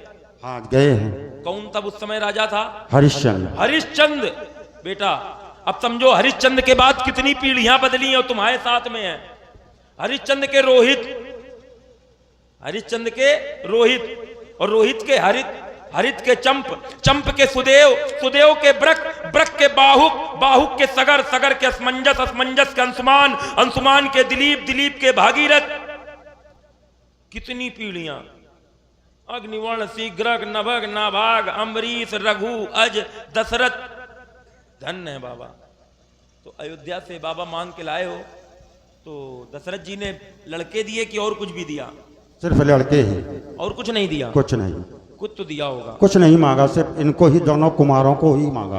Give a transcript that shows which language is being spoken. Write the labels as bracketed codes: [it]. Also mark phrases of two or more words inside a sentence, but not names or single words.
[hi] हाँ, गए हैं। कौन तब उस समय राजा था? हरिश्चंद्र। हरिश्चंद्र। बेटा अब समझो, हरिश्चंद्र के बाद कितनी पीढ़ियां बदली और तुम्हारे साथ में है। हरिश्चंद्र के रोहित, हरिश्चंद्र के रोहित, और रोहित के हरित, हरित के चंप, चंप के सुदेव, सुदेव के ब्रक, ब्रक के बाहुक, बाहुक के सगर, सगर के असमंजस, असमंजस के अंशुमान, अंशुमान के दिलीप, दिलीप के भागीरथ, कितनी पीढ़ियां, अग्निवर्ण, शीघ्रक, नभग, नाभाग, अम्बरीश, रघु, अज, दशरथ, धन्य है बाबा। तो अयोध्या से बाबा मांग के लाए हो, तो दशरथ जी ने लड़के दिए कि और कुछ भी दिया? सिर्फ लड़के ही, और कुछ नहीं दिया? कुछ नहीं, कुछ तो दिया होगा। कुछ नहीं मांगा, सिर्फ इनको ही, दोनों कुमारों को ही मांगा।